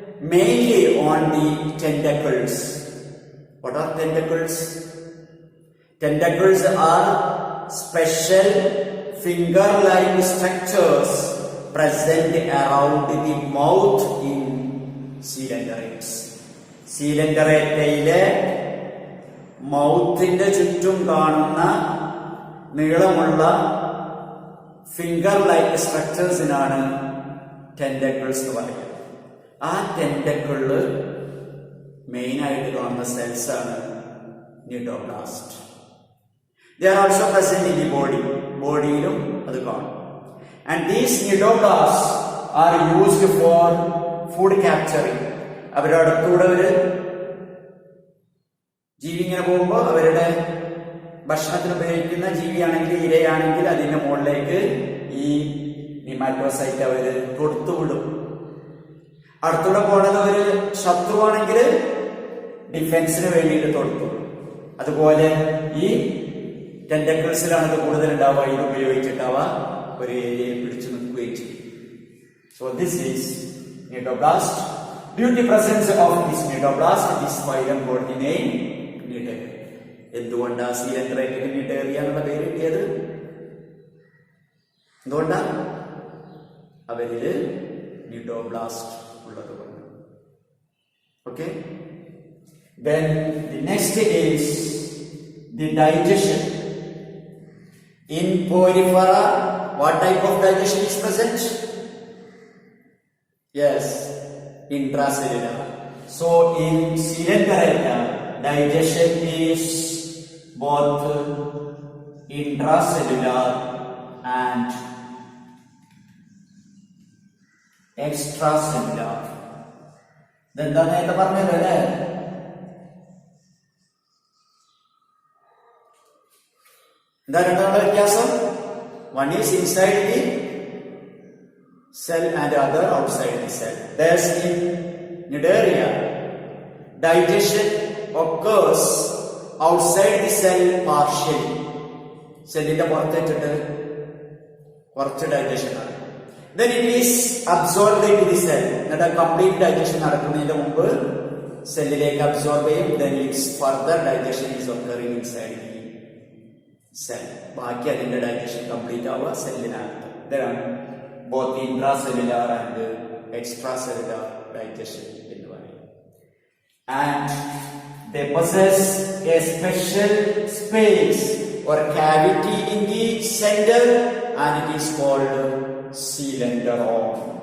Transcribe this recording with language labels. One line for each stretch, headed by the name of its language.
English: mainly on the tentacles. What are tentacles? Tentacles are special finger-like structures present around the mouth in coelenterate.
Malayalam: Coelenterate മൗത്തിന്റെ ചുറ്റും കാണുന്ന നീളമുള്ള finger like സ്ട്രക്ചേഴ്സിനാണ് tentacles എന്ന് പറയുന്നത്. ആ ടെന്റക്കിളില് main ആയിട്ട് കാണുന്ന സെൽസ് ആണ് ന്യൂഡോബ്ലാസ്റ്റ്.
English: They are also present in the body.
Malayalam: ബോഡിയിലും അത് കാണും.
English: And these pneumoblasts are used for food capturing.
Malayalam: അവരുടെ അടുത്തൂടെ ഒരു ജീവി ഇങ്ങനെ പോകുമ്പോൾ അവരുടെ ഭക്ഷണത്തിന് ഉപയോഗിക്കുന്ന ജീവിയാണെങ്കിൽ ഇരയാണെങ്കിൽ അതിന്റെ മുകളിലേക്ക് ഈ നിമാറ്റോസൈറ്റ് അവര് തൊടുത്തുവിടും. അടുത്തൂടെ പോണത് ഒരു ശത്രുവാണെങ്കിൽ ഡിഫെൻസിന് വേണ്ടിയിട്ട് തൊടുത്തുവിടും. അതുപോലെ ഈ ടെന്റക്കിൾസിലാണ് ഇത് കൂടുതൽ ഉണ്ടാവുക. ഇത് ഉപയോഗിച്ചിട്ടാവുക ഒരു ഏരിയയിൽ പിടിച്ചു നിൽക്കുകയും ചെയ്യും.
English: So this is pneumoblast. Due to presence of this pneumoblast, this phylum got the name Cnidaria.
Malayalam: എന്തുകൊണ്ടാ സീലൻഡറേറ്റിന് Cnidaria എന്നുള്ള പേര് കിട്ടിയത്? എന്തുകൊണ്ടാ? അവരില് pneumoblast ഉള്ളതുകൊണ്ട്.
English: Okay. Then the next is the digestion. In Porifera, what type of digestion is present? Yes, intracellular. So in Coelenterata, digestion is both intracellular and extracellular.
Malayalam: ഇതെന്താ നേരത്തെ പറഞ്ഞല്ലോ അല്ലേ? എന്താ രണ്ടാമത്തെ വ്യത്യാസം?
English: One is inside the cell and the other outside the cell. Thus in Cnidaria, digestion occurs outside the cell partially.
Malayalam: സെല്ലിന്റെ പുറത്തേറ്റിട്ട് കുറച്ച് digestion ആണ്.
English: Then it is absorbed into the cell.
Malayalam: എന്നിട്ട് കംപ്ലീറ്റ് ഡൈജഷൻ നടക്കുന്നതിന് മുമ്പ് സെല്ലിലേക്ക് അബ്സോർബ് ചെയ്യും.
English: Then its further digestion is occurring inside the cell.
Malayalam: ബാക്കി അതിന്റെ digestion complete ആവുക സെല്ലിനകത്ത്. ഇതാണ്
English: both intracellular and extracellular digestion
Malayalam: എന്ന് പറയുന്നത്.
English: And they possess a special space or cavity in the center and it is called coelenteron.